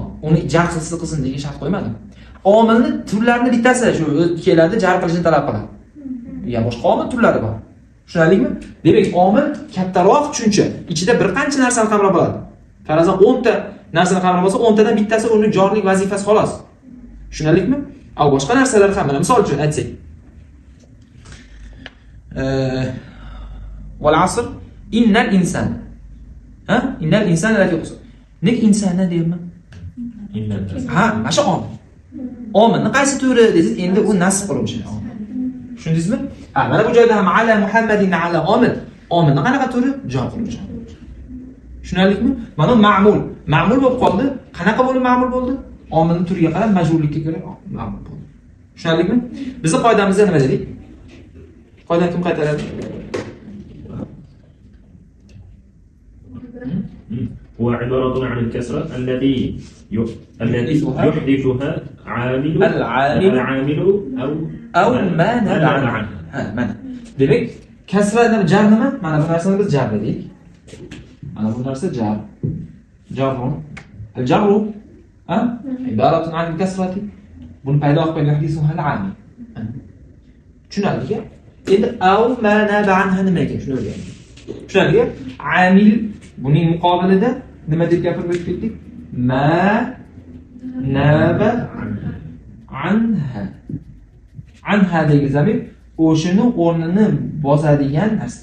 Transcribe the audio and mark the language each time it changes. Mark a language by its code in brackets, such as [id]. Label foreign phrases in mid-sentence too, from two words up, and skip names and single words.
[uz] Uni jar qilsin degan shart qo'ymadim. Omilni turlarini bittasi shu keladi, jar qilishni talab qiladi. Ya boshqa omil turlari bor. Tushunarlimi? Demak, omil kattaroq tushuncha. Ichida bir qancha narsani qamrab oladi. Farazan 10 ta narsani qamrab olsa, 10 tadan bittasi uni jorlik vazifasi xolos. Tushunarlikmi? Av boshqa narsalar ham mana misol uchun aytsak. [ar] Wal asr innal insana. [uz] Ha? [ar] Innal insana lafi khusr. [uz] Nek insana deyman? Ha, mana shu omil. Omilni qaysi turi desiz, endi u nasb qiluvchi. Tushundingizmi? Mana bu joyda ham [ar] ala Muhammadin [uz] ala omil. Omilni qanaqa turi? Jor qiluvchi. Tushunarlikmi? Mana ma'mul. Ma'mul bo'lib qoldi. Qanaqa bo'lib ma'mul bo'ldi? Omilning turiga qarab majburlikka ko'ra ma'mul bo'ldi. Tushunarlikmi? Bizning qoidamizda nima dedik? Qoidani kim qaytaradi? [ar] هو عبارة عن الكسرة الذي يحدثها العامل أو ما نبع عنه. [uz] Mana. Demek kasra jar nima? Mana bu narsani biz jar dedik. Mana bu narsa jar. Jarrun. [ar] Al-jarru ibaratun an kasrati. [uz] Buni paydo qilib qo'ygan [ar] hadisu hal amil. [uz] Tushunarlimi? Endi [ar] aw ma naba anha [uz] nima ekan? Shuni o'rgandik. Tushunarlimi? Amil buning muqobilida nima deb gapirib o'tdik? [ar] Ma naba anha. [uz] Anha degan zamir o'shini o'rnini bosadigan narsa.